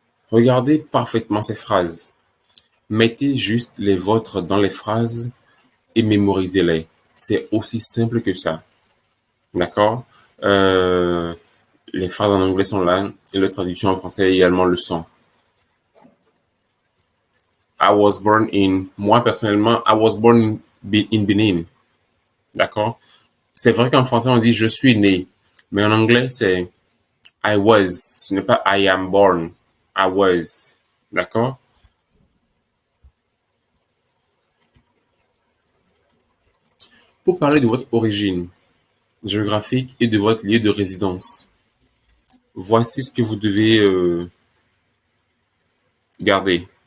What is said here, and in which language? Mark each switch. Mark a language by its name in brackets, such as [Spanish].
[French] Regardez parfaitement ces phrases. Mettez juste les vôtres dans les phrases et mémorisez-les. C'est aussi simple que ça. D'accord? Euh, les phrases en anglais sont là et la traduction en français également le sont. [English] I was born in, [French] moi personnellement, [English] I was born in Benin. [French] D'accord? C'est vrai qu'en français on dit je suis né, mais en anglais c'est [English] I was. [French] Ce n'est pas [English] I am born. I was. [French] D'accord? Pour parler de votre origine géographique et de votre lieu de résidence, voici ce que vous devez garder.